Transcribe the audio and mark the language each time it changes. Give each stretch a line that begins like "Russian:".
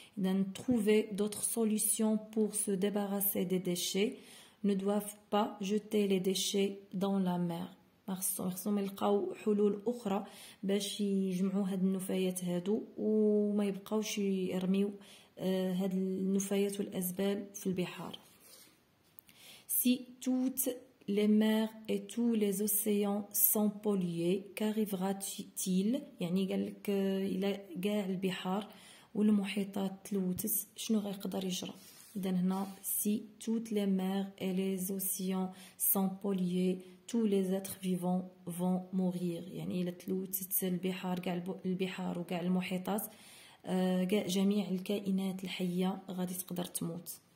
Arabic: اذا
French: trouver d'autres solutions pour se débarrasser des déchets, ne doivent pas jeter les déchets dans la mer.
Arabic: خصهم يلقاو حلول اخرى باش يجمعوا هاد النفايات هادو وما يبقاوش يرميو هاد النفايات والازبال في البحار.
French: Si toutes les mers et tous les océans sont pollués, qu'arrivera-t-il؟
Arabic: يعني قال لك الى كاع البحار والمحيطات تلوثت شنو غيقدر يجرى؟ إذن هنا
French: si toutes les mers et les océans sont pollués, tous les êtres vivants vont mourir.
Arabic: يعني إلا تلوثت البحار كاع البحار وكاع المحيطات كاع جميع الكائنات الحية غادي تقدر تموت.